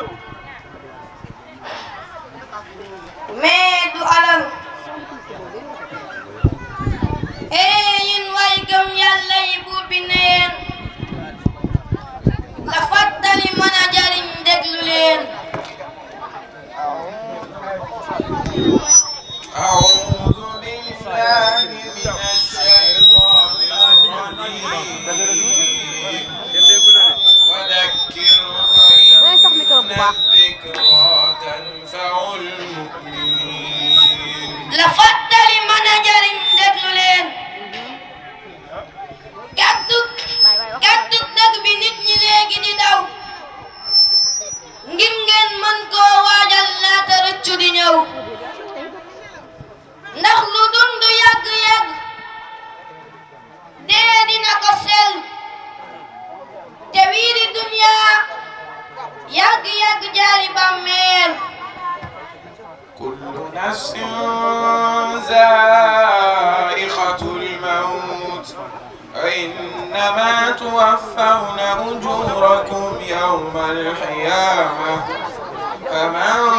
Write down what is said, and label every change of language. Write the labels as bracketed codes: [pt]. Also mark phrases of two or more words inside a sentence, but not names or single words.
[wo] mais du alal. yéen waay gëm yàlla yi buur bi neen. la fàttali mën a jariñ déglu leen. [ar] أعوذ بالله من الشيطان الرجيم وذكر فإن الذكرى تنفع المؤمنين [wo] la fàttali mën a jariñ déglu leen. gàddu dëgg bi nit ñi léegi di daw. ngir ngeen mën koo waajal laata rëccu di ñëw. ndax lu dund yàgg-yàgg dee dina ko sel. te wii di dunya yàgg-yàgg jaari bàmmeel. [ar] كل نفس ذائقة الموت إنما توفون أجوركم يوم القيامة فمن